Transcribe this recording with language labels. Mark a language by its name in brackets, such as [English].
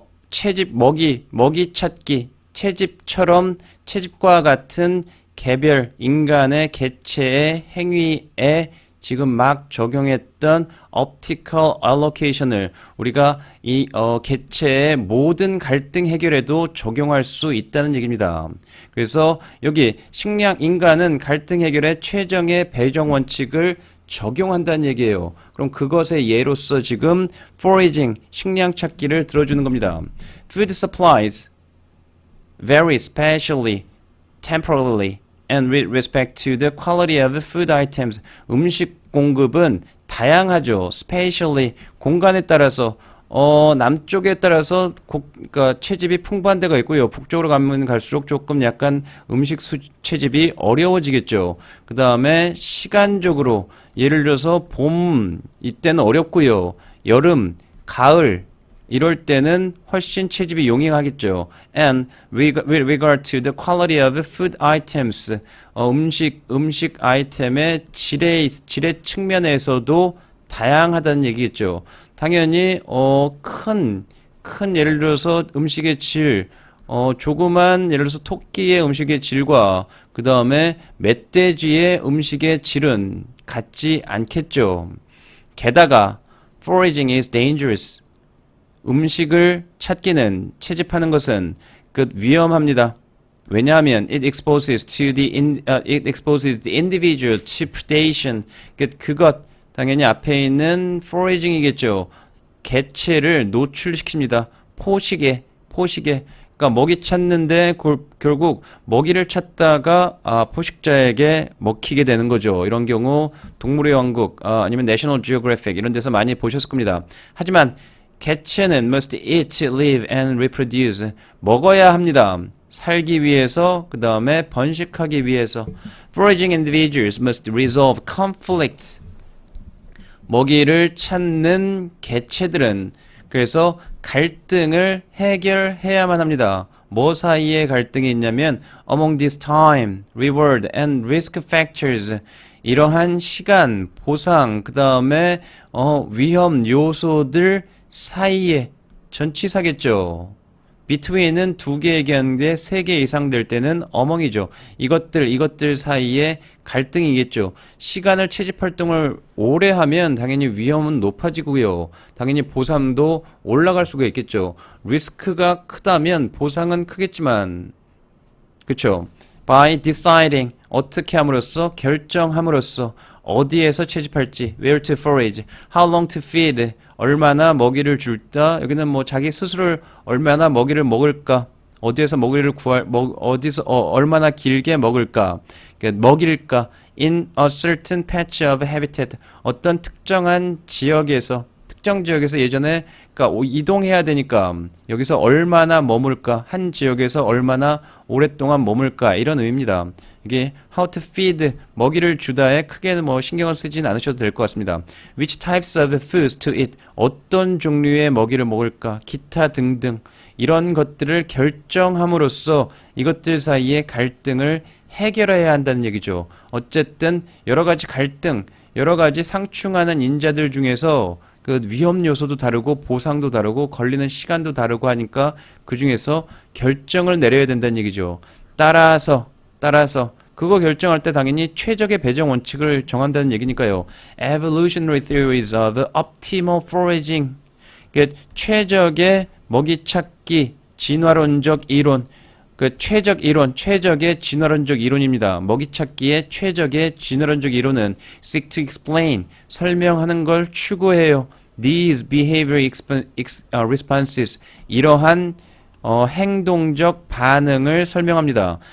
[Korean] 채집, 먹이 찾기, 채집과 같은 개별 인간의 개체의 행위에 지금 막 적용했던 [English] optical allocation [Korean] 을 우리가 이 개체의 모든 갈등 해결에도 적용할 수 있다는 얘기입니다. 그래서 여기 식량 인간은 갈등 해결에 최정의 배정 원칙을 적용한다는 얘기예요. 그럼 그것의 예로서 지금 foraging 식량 찾기를 들어주는 겁니다. [English] Food supplies vary spatially, temporally, and with respect to the quality of food items. [Korean] 음식 공급은 다양하죠. spatially, 공간에 따라서 남쪽에 따라서 그러니까 채집이 풍부한 데가 있고요. 북쪽으로 가면 갈수록 조금 약간 음식 채집이 어려워지겠죠. 그 다음에 시간적으로 예를 들어서 봄 이때는 어렵고요. 여름, 가을 이럴 때는 훨씬 채집이 용이하겠죠. [English] And with regard to the quality of food items, [Korean] 음식 아이템의 질의 측면에서도 다양하다는 얘기겠죠. 당연히 큰 예를 들어서 음식의 질, 조그만 예를 들어서 토끼의 음식의 질과 그 다음에 멧돼지의 음식의 질은 같지 않겠죠. 게다가 [English] foraging is dangerous. [Korean] 음식을 찾기는 채집하는 것은 위험합니다. 왜냐하면 [English] it exposes the individual to predation. [Korean] 그것 당연히 앞에 있는 foraging이겠죠. 개체를 노출시킵니다. 포식에. 그러니까 먹이 찾는데 결국 먹이를 찾다가 포식자에게 먹히게 되는 거죠. 이런 경우 동물의 왕국 아니면 내셔널 지오그래픽 이런 데서 많이 보셨을 겁니다. 하지만 개체는 [English] must eat, live and reproduce. [Korean] 먹어야 합니다. 살기 위해서, 그 다음에 번식하기 위해서. [English] Foraging individuals must resolve conflicts. [Korean] 먹이를 찾는 개체들은 그래서 갈등을 해결해야만 합니다. 뭐 사이에 갈등이 있냐면 [English] among these time, reward and risk factors. [Korean] 이러한 시간, 보상, 그 다음에 위험 요소들 사이에 전치사겠죠. between은 2개 얘기하는데 3개 이상 될 때는 among이죠. 이것들 사이에 갈등이겠죠. 시간을 채집 활동을 오래 하면 당연히 위험은 높아지고요. 당연히 보상도 올라갈 수가 있겠죠. 리스크가 크다면 보상은 크겠지만 그쵸? [English] by deciding [Korean] 어떻게 함으로써 결정함으로써 어디에서 채집할지, [English] where to forage, how long to feed, [Korean] 얼마나 먹이를 줄까? 여기는 뭐 자기 스스로 얼마나 먹이를 먹을까? 어디에서 먹이를 얼마나 길게 먹을까? 먹일까? [English] in a certain patch of habitat. [Korean] 어떤 특정한 지역에서 특정 지역에서 예전에 그러니까 이동해야 되니까 여기서 얼마나 머물까? 한 지역에서 얼마나 오랫동안 머물까? 이런 의미입니다. 이게 [English] how to feed [Korean] 먹이를 주다에 크게 뭐 신경을 쓰진 않으셔도 될 것 같습니다. [English] Which types of foods to eat [Korean] 어떤 종류의 먹이를 먹을까? 기타 등등 이런 것들을 결정함으로써 이것들 사이의 갈등을 해결해야 한다는 얘기죠. 어쨌든 여러 가지 갈등, 여러 가지 상충하는 인자들 중에서 그 위험 요소도 다르고 보상도 다르고 걸리는 시간도 다르고 하니까 그 중에서 결정을 내려야 된다는 얘기죠. 따라서 그거 결정할 때 당연히 최적의 배정 원칙을 정한다는 얘기니까요. [English] Evolutionary theories of optimal foraging. [Korean] 최적의 먹이 찾기 진화론적 이론. 최적 이론, 최적의 진화론적 이론입니다. 먹이 찾기의 최적의 진화론적 이론은 [English] seek to explain, [Korean] 설명하는 걸 추구해요. [English] These behavior responses, [Korean] 이러한 행동적 반응을 설명합니다.